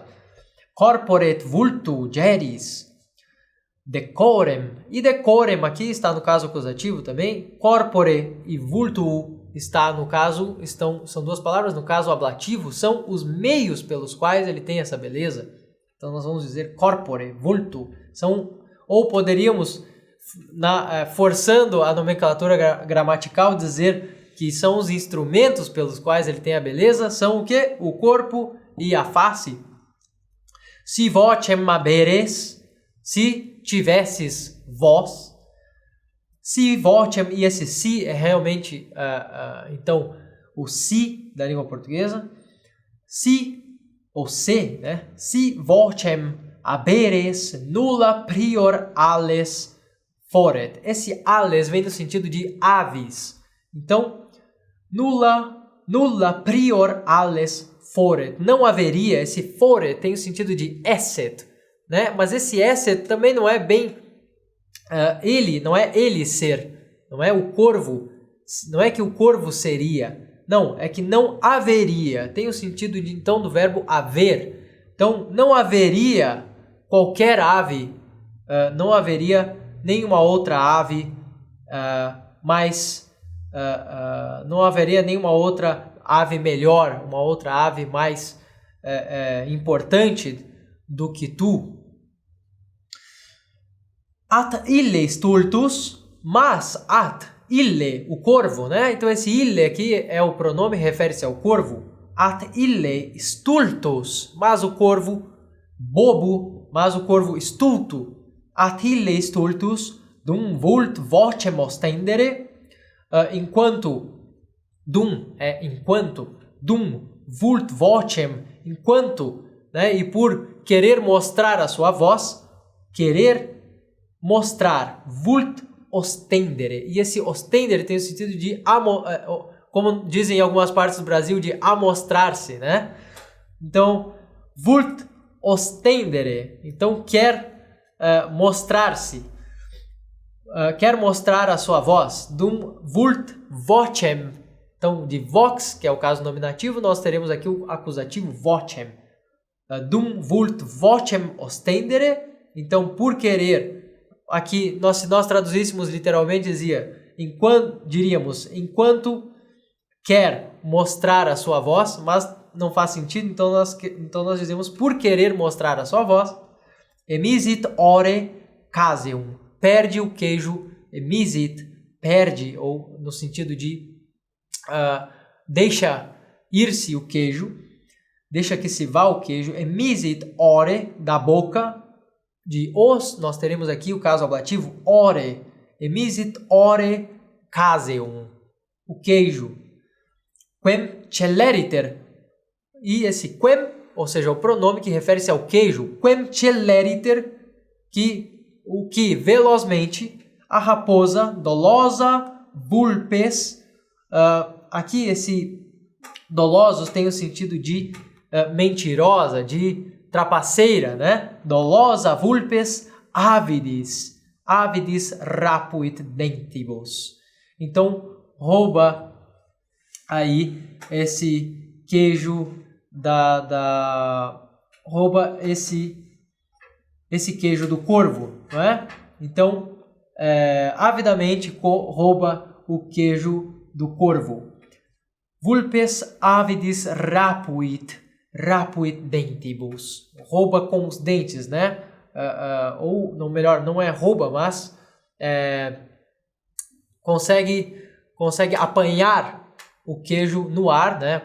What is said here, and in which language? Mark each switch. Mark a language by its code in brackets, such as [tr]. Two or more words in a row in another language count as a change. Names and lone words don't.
[la] Corpore et vultu geris. [pt] Decorem, e decorem aqui está no caso acusativo também, corpore e vultu está no caso, são duas palavras, no caso ablativo, são os meios pelos quais ele tem essa beleza. Então nós vamos dizer [la] corpore, vultu, [pt] ou poderíamos, forçando a nomenclatura gramatical, dizer que são os instrumentos pelos quais ele tem a beleza, são o quê? O corpo e a face. [la] Si vocem haberes, [pt] se tivesses voz, [la] si vocem, [pt] e esse si é realmente, então, o si da língua portuguesa, si, ou se, né? [la] Si vocem haberes nulla prior ales foret. [pt] Esse ales vem no sentido de aves. Então, [la] nulla prior ales foret. [pt] Não haveria, esse foret tem o sentido de esset, né? Mas esse esset também não é bem não é ele ser, não é o corvo, não é que o corvo seria, não, é que não haveria, tem o sentido de, então, do verbo haver. Então, não haveria qualquer ave, não haveria nenhuma outra ave, não haveria nenhuma outra ave melhor, uma outra ave mais importante do que tu. [la] At ille stultus, mas at ille, [pt] o corvo, né? Então esse ille aqui é o pronome, refere-se ao corvo. [la] At ille stultus, [pt] mas o corvo bobo, mas o corvo estulto. [la] At ille stultus, dum vult vocem ostendere, [pt] enquanto, dum é enquanto, [la] dum vult vocem, [pt] enquanto, né? E por querer mostrar a sua voz, querer mostrar, [la] vult ostendere. [pt] E esse ostendere tem o sentido de, como dizem em algumas partes do Brasil, de amostrar-se, né? Então, [la] vult ostendere. [pt] Então, quer mostrar-se. Quer mostrar a sua voz. [la] Dum vult vocem. [pt] Então, de vox, que é o caso nominativo, nós teremos aqui o acusativo vocem. [la] Dum vult vocem ostendere. [pt] Então, por querer. Aqui, se nós traduzíssemos literalmente, diríamos, enquanto quer mostrar a sua voz, mas não faz sentido, então nós dizemos por querer mostrar a sua voz. [la] Emisit ore caseum, [pt] perde o queijo, emisit, perde, ou no sentido de deixa ir-se o queijo, deixa que se vá o queijo, [la] emisit ore, [pt] da boca, de os, nós teremos aqui o caso ablativo ore, [la] emisit ore caseum, [pt] o queijo. [la] Quem celeriter, [pt] e esse quem, ou seja, o pronome que refere-se ao queijo, [la] quem celeriter, [pt] o que velozmente, a raposa [la] dolosa vulpes, [pt] aqui esse dolosos tem o sentido de mentirosa, de trapaceira, né? [la] Dolosa vulpes avidis rapuit dentibus. [pt] Então, rouba aí esse queijo rouba esse queijo do corvo, não é? Então, avidamente rouba o queijo do corvo. [la] Vulpes avidis rapuit dentibus, [pt] rouba com os dentes, né? Ou, não, melhor, não é rouba, mas consegue apanhar o queijo no ar, né?